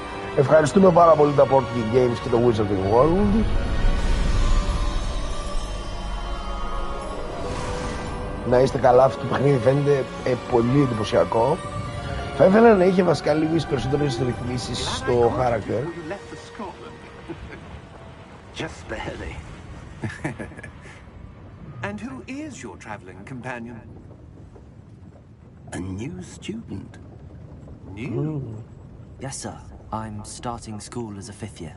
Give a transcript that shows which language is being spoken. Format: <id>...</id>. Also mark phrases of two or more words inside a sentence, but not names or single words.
<el>Ευχαριστούμε πάρα πολύ τα Portkey Games και το Wizarding World. να είστε καλά. Αυτό το παιχνίδι φαίνεται πολύ εντυπωσιακό. Θα ήθελα να είχε βασικά λίγες περισσότερες ρυθμίσεις στο character.</el> <en>Just barely. And who is your traveling companion? A new student. New? Yes, sir. I'm starting school as a 5th year.</en>